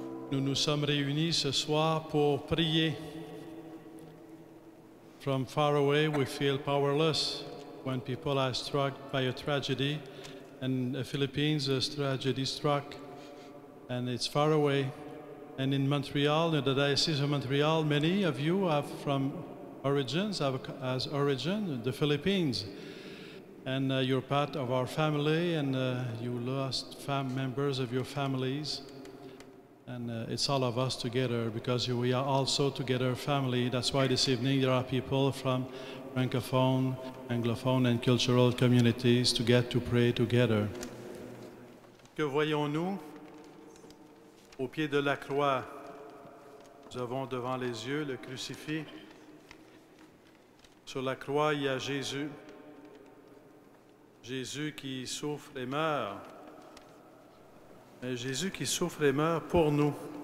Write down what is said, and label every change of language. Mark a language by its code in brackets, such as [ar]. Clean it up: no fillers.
[fr] Nous nous sommes réunis ce soir pour prier. [en] From far away, we feel powerless when people are struck by a tragedy. And the Philippines, a tragedy struck, and it's far away. And in Montreal, in the Diocese of Montreal, many of you have from origins, have as origin the Philippines. And you're part of our family, and you lost members of your families. And it's all of us together because we are also together family. That's why this evening there are people from Francophone, Anglophone and cultural communities to get to pray together. [fr] Que voyons-nous au pied de la croix? Nous avons devant les yeux le crucifix. Sur la croix, il y a Jésus. Jésus qui souffre et meurt. Mais Jésus qui souffre et meurt pour nous.